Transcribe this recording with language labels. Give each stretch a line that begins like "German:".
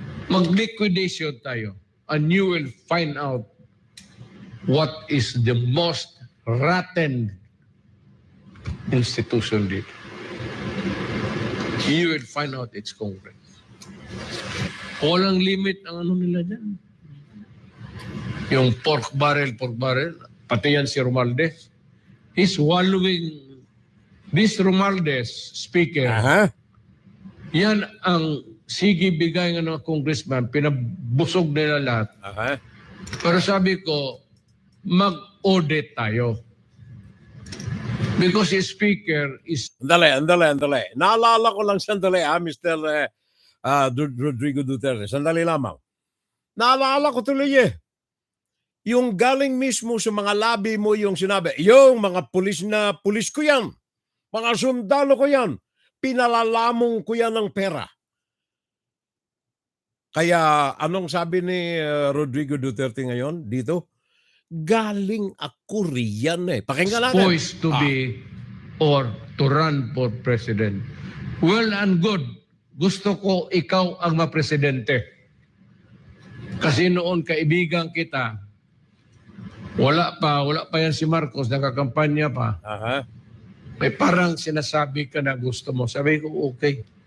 Filipino: Mag-liquidation tayo
English: and you will find out what is the most rotten institution
Filipino: dito.
English: You will find out it's Congress.
Filipino: Walang limit ang ano nila dyan. Yung pork barrel, pati yan si Romualdez.
English: He's wallowing. This Romualdez,
Filipino: speaker, yan ang sige bigay ng mga congressman, pinabusog nila lahat. Pero sabi ko, mag-audit tayo.
English: Because the speaker is...
Filipino: Andali. Naalala ko lang sandali, Mr. Rodrigo Duterte. Sandali lamang. Naalala ko tuloy yung galing mismo sa mga labi mo yung sinabi, yung mga pulis ko yan, mga sundalo ko yan, pinalalamong ko yan ng pera. Kaya anong sabi ni Rodrigo Duterte ngayon dito? Galing ako riyan Pakinggan natin.
English: Poised to be or to run for president. Well and good.
Filipino: Gusto ko ikaw ang mapresidente. Kasi noon kaibigan kita, wala pa yan si Marcos, nakakampanya pa. May parang sinasabi ka na gusto mo. Sabi ko, okay.